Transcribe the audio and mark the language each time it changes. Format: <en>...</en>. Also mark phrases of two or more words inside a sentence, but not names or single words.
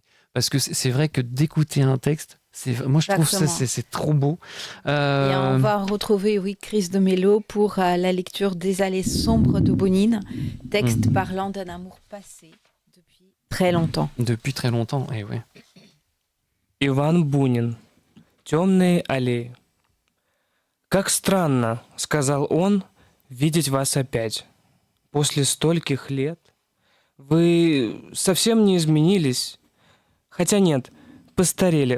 <fr>Parce que c'est vrai que d'écouter un texte, moi, je trouve ça, c'est trop beau. Et on va retrouver, Chris de Mello pour la lecture des Allées sombres de Bounine, texte parlant d'un amour passé depuis très longtemps. Depuis très longtemps, eh ouais.</fr> <ru>Иван Бунин. Темные аллеи. «Как странно, — сказал он, — видеть вас опять. После стольких лет. Вы совсем не изменились. Хотя нет, постарели.</ru>